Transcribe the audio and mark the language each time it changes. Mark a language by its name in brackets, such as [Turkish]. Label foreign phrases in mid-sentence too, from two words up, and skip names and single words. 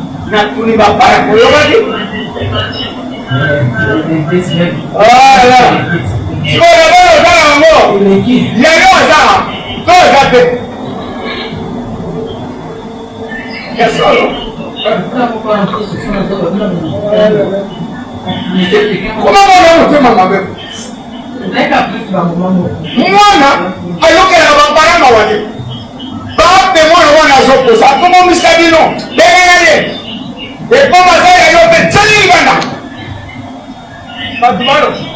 [Lingala] Natuni bapara toyokaki? Voilà. Sikoyo, na bana oza na yango. Yango oza. To oza te. Ya solo. [French] Comment on a fait, maman? [Lingala] Mwana, ayokela ba parents wana. Ba te mwana wana azokosa, akomomisa bino. Bengela ye. Ekoma za ya yo pe, tali libanda. Bato bano.